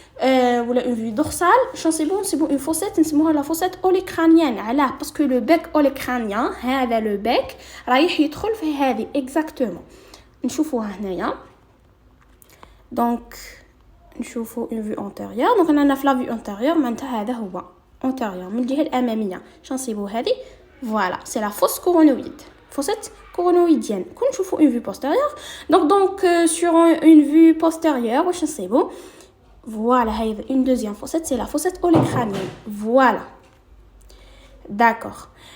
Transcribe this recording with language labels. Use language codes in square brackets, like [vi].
[fr] Ou une vue dorsale. C'est bon, une fossette, c'est la fossette olécranienne. Parce que le bec olécranien, le bec, [ar] رايح يدخل في هذه [fr] exactement. [ar] نشوفوها هنايا. [fr] Donc [ar] نشوفوا [fr] une vue antérieure. Donc on a la vue antérieure. [ar] معناتها هذا هو antérieure من الجهة الأمامية. شنصيبوا هذه. [fr] Voilà, c'est la fosse coronoïde. Fossette coronoïdienne. [ar] كون نشوفوا [fr] une vue postérieure. Donc sur une vue postérieure, [ar] واش نصيبوا? [fr] Voilà, une deuxième fossette, c'est la fossette olécranienne. Voilà. D'accord.